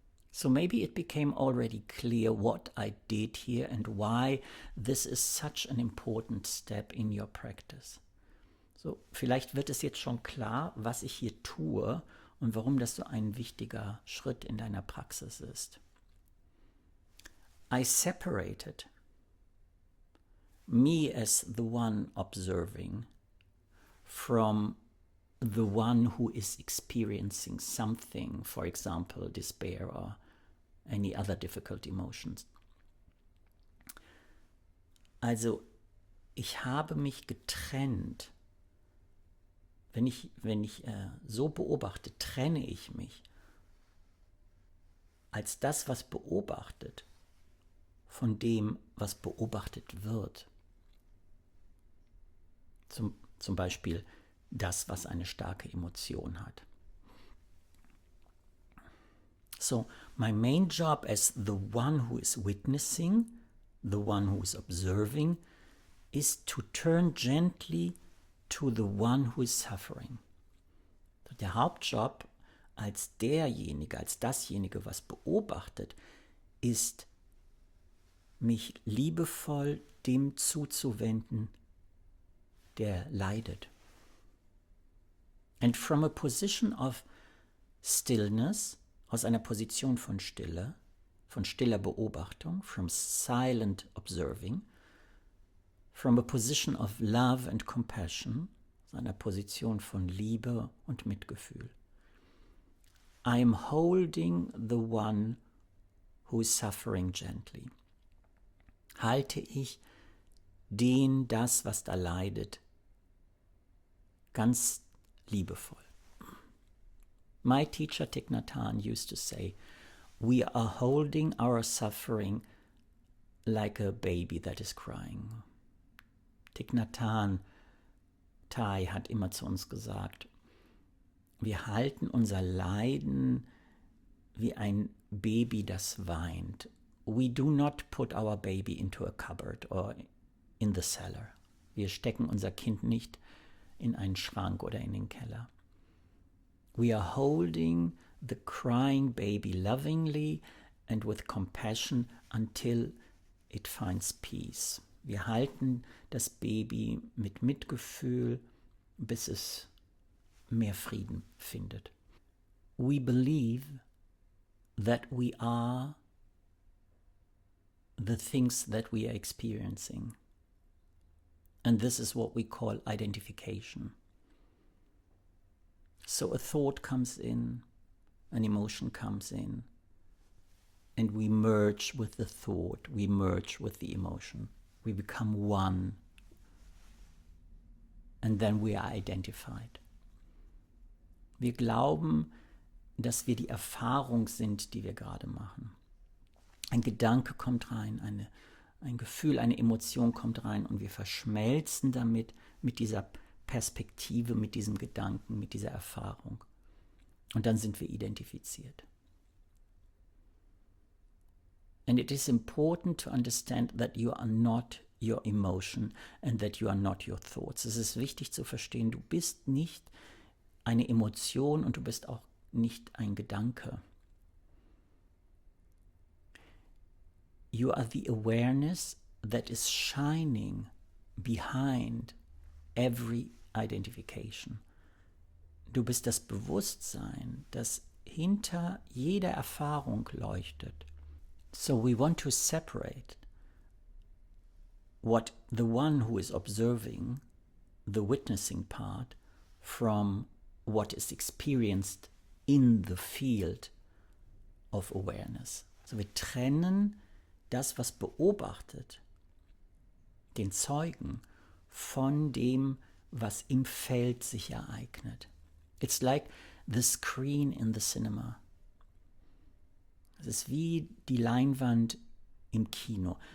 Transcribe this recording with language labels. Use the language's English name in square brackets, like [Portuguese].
[English] So maybe it became already clear what I did here and why this is such an important step in your practice. [German] So, vielleicht wird es jetzt schon klar, was ich hier tue und warum das so ein wichtiger Schritt in deiner Praxis ist. [English] I separated me as the one observing from the one who is experiencing something, for example, despair or any other difficult emotions. [German] Also, ich habe mich getrennt wenn ich so beobachte, trenne ich mich als das, was beobachtet, von dem, was beobachtet wird. Zum Beispiel das, was eine starke Emotion hat. [English] So, my main job as the one who is witnessing, the one who is observing, is to turn gently to the one who is suffering. [German] Der Hauptjob als derjenige, als dasjenige, was beobachtet, ist, mich liebevoll dem zuzuwenden, der leidet. And from a position of stillness, aus einer Position von Stille, von stiller Beobachtung, from silent observing, from a position of love and compassion, aus einer Position von Liebe und Mitgefühl. [English] I am holding the one who is suffering gently. [German] Halte ich das, was da leidet, ganz liebevoll. [English] My teacher Thich Nhat Hanh used to say, we are holding our suffering like a baby that is crying. [German] Thich Nhat Hanh Thai hat immer zu uns gesagt, wir halten unser Leiden wie ein Baby, das weint. [English] We do not put our baby into a cupboard or in the cellar. [German] Wir stecken unser Kind nicht in einen Schrank oder in den Keller. [English] We are holding the crying baby lovingly and with compassion until it finds peace. [German] Wir halten das Baby mit Mitgefühl, bis es mehr Frieden findet. [English] We believe that we are the things that we are experiencing. And this is what we call identification. So a thought comes in, an emotion comes in, and we merge with the thought, we merge with the emotion. We become one, and then we are identified. [German] Wir glauben, dass wir die Erfahrung sind, die wir gerade machen. Ein Gedanke kommt rein, ein Gefühl, eine Emotion kommt rein und wir verschmelzen damit, mit dieser Perspektive, mit diesem Gedanken, mit dieser Erfahrung. Und dann sind wir identifiziert. [English] And it is important to understand that you are not your emotion and that you are not your thoughts. [German] Es ist wichtig zu verstehen, du bist nicht eine Emotion und du bist auch nicht ein Gedanke. [English] You are the awareness that is shining behind every identification. [German] Du bist das Bewusstsein, das hinter jeder Erfahrung leuchtet. [English] So we want to separate what the one who is observing, the witnessing part, from what is experienced in the field of awareness. [German] Also wir trennen das, was beobachtet, den Zeugen, von dem, was im Feld sich ereignet. [English] It's like the screen in the cinema. [German] Es ist wie die Leinwand im Kino.